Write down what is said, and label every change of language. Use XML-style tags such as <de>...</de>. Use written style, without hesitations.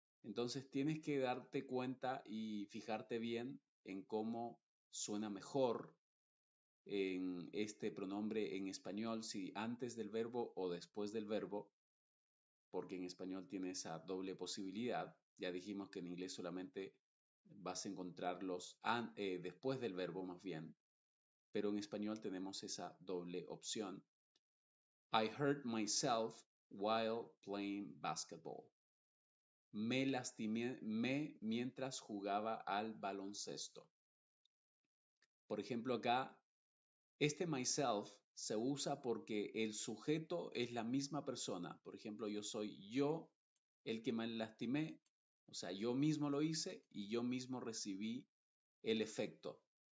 <es>Entonces tienes que darte cuenta y fijarte bien en cómo suena mejor en este pronombre en español, si antes del verbo o después del verbo, porque en español tiene esa doble posibilidad. Ya dijimos que en inglés solamente vas a encontrarlos después del verbo más bien, pero en español tenemos esa doble opción.</es> <en>I hurt myself while playing basketball.</en> <es>Me lastimé mientras jugaba al baloncesto. Por ejemplo, acá, este myself se usa porque el sujeto es la misma persona. Por ejemplo, yo soy yo el que me lastimé, o sea, yo mismo lo hice y yo mismo recibí el efecto.</es>